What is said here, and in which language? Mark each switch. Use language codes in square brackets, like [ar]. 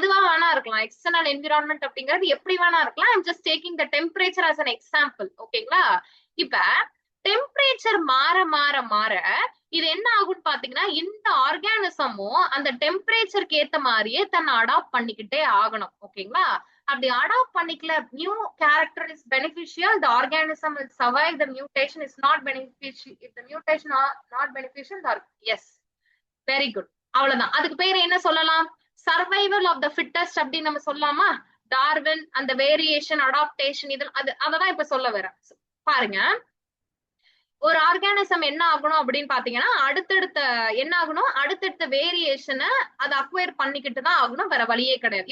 [ta] எதுவா வேணா இருக்கலாம், எக்ஸ்டர்னல் என்விரான்மெண்ட் அப்படிங்கிறது எப்படி வேணா இருக்கலாம். [en] I'm just taking the temperature as an example. [ta] ஓகேங்களா? இப்ப டெம்பரேச்சர் மாற மாற மாற இது என்ன ஆகும்னு பாத்தீங்கன்னா, இந்த ஆர்கானிசமும் அந்த டெம்பரேச்சருக்கு ஏத்த மாதிரியே தன்னை அடாப்ட் பண்ணிக்கிட்டே ஆகணும். ஓகேங்களா? அப்படி அடாப்ட் பண்ணிக்கல, [en] New character is beneficial, the organism will survive, the mutation is not beneficial, if the mutation are not beneficial, yes, very good. [ta] அவ்வளவுதான். அதுக்கு பேர் என்ன சொல்லலாம், [en] survival of the fittest [ta] அப்படின்னு நம்ம சொல்லலாமா? டார்வின் அந்த வேரியேஷன் அடாப்டேஷன் இது அததான் இப்ப சொல்ல வரேன். பாருங்க, ஒரு ஆர்கானிசம் என்ன ஆகணும் அப்படின்னு பாத்தீங்கன்னா, அடுத்தடுத்த என்ன ஆகணும், அடுத்தடுத்த வேரியேஷனை அதை அக்வயர் பண்ணிக்கிட்டு தான் ஆகணும், வேற வழியே கிடையாது.